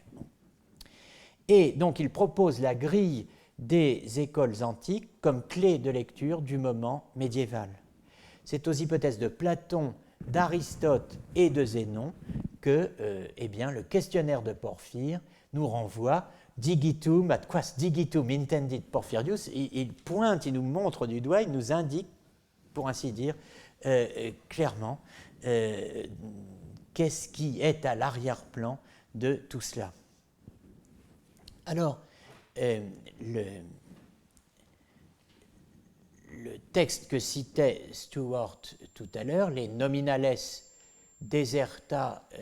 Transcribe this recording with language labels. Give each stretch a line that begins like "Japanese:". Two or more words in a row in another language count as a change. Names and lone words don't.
French: Et donc il propose la grille des écoles antiques comme clé de lecture du moment médiéval. C'est aux hypothèses de Platon, d'Aristote et de Zénon que le questionnaire de Porphyre nous renvoie
Latin: digitum, ad quas digitum intendit Porphyrius,
French: il pointe, il nous montre du doigt, il nous indique, pour ainsi dire, clairement, qu'est-ce qui est à l'arrière-plan de tout cela. Alors, le texte que citait Stewart tout à l'heure, les
Latin: nominales deserta